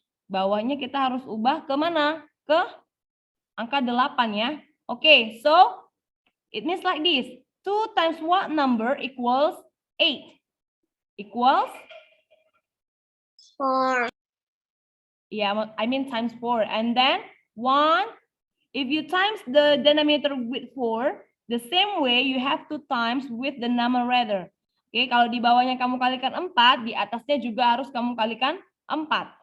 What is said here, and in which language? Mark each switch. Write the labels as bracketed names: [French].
[Indonesian] Bawahnya kita harus ubah ke mana? Ke angka 8 ya. [English] Okay, so it means like this. 2 times what number equals 8? Equals 4. Yeah, I mean times 4. And then 1, if you times the denominator with 4, the same way you have to times with the numerator. [Indonesian] Oke, kalau di bawahnya kamu kalikan 4, di atasnya juga harus kamu kalikan 4.